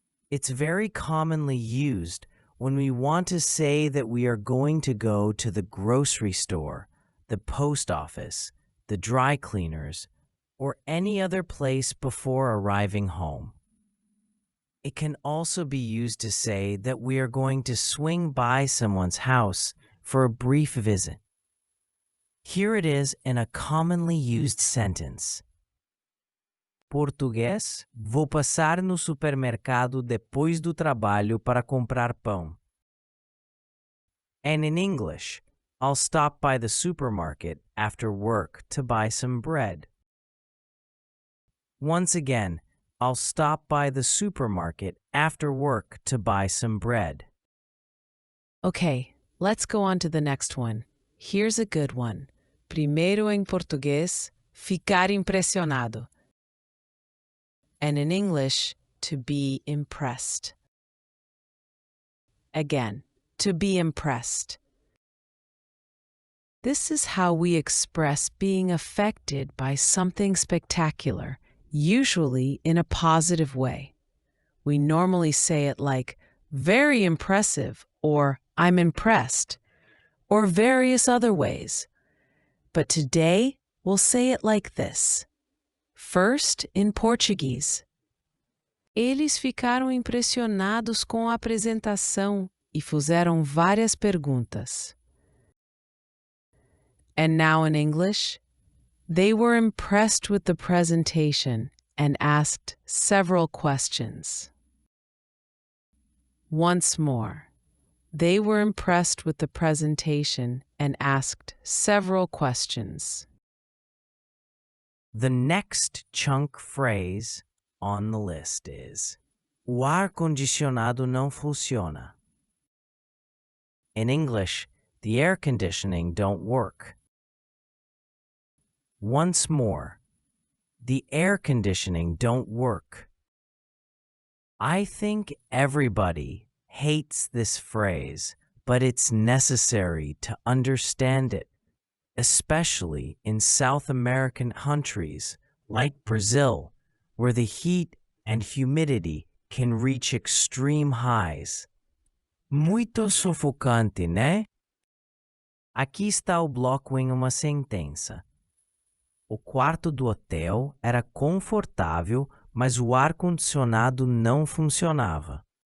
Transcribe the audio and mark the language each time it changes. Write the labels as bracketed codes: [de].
[en] It's very commonly used when we want to say that we are going to go to the grocery store, the post office, the dry cleaners, or any other place before arriving home. It can also be used to say that we are going to swing by someone's house for a brief visit. Here it is in a commonly used sentence. [pt] Português, vou passar no supermercado depois do trabalho para comprar pão. [en] And in English, I'll stop by the supermarket after work to buy some bread. Once again, I'll stop by the supermarket after work to buy some bread. Okay, let's go on to the next one. Here's a good one. [pt] Primeiro em português, ficar impressionado. [en] And in English, to be impressed. Again, to be impressed. This is how we express being affected by something spectacular, usually in a positive way. We normally say it like, very impressive, or I'm impressed, or various other ways. But today, we'll say it like this. First, in Portuguese. Eles ficaram impressionados com a apresentação e fizeram várias perguntas. And now in English, they were impressed with the presentation and asked several questions. Once more, they were impressed with the presentation and asked several questions. The next chunk phrase on the list is [pt] o ar-condicionado não funciona. [en] In English, the air conditioning don't work. Once more, the air conditioning don't work. I think everybody hates this phrase, but it's necessary to understand it, especially in South American countries like Brazil, where the heat and humidity can reach extreme highs. [pt] Muito sufocante, né? Aqui está o bloco em uma sentença. O quarto do hotel era confortável, mas o ar-condicionado não funcionava.